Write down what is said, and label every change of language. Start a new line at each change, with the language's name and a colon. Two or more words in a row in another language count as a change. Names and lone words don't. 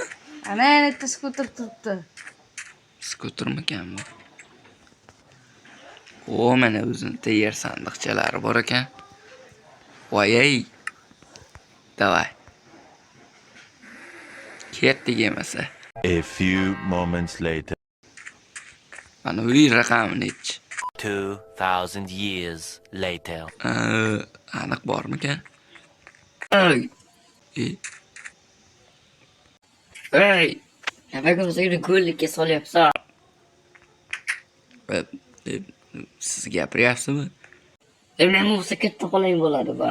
Uzbek: Ana yerda skuter turibdi. Skutermikan bu? Mana o'zini tayyor sandiqchalari bor ekan. Voy. Davay. Ketdik emasa.
English: A few moments later.
Uzbek: Mana uy raqami nechi?
English: 2000 years later.
Uzbek: Aniq bormikan? Nimaga o'zingni ko'llikka solyapsan? Siz gapiryapsizmi? Nima bo'lsa katta qo'lang bo'ladi bu.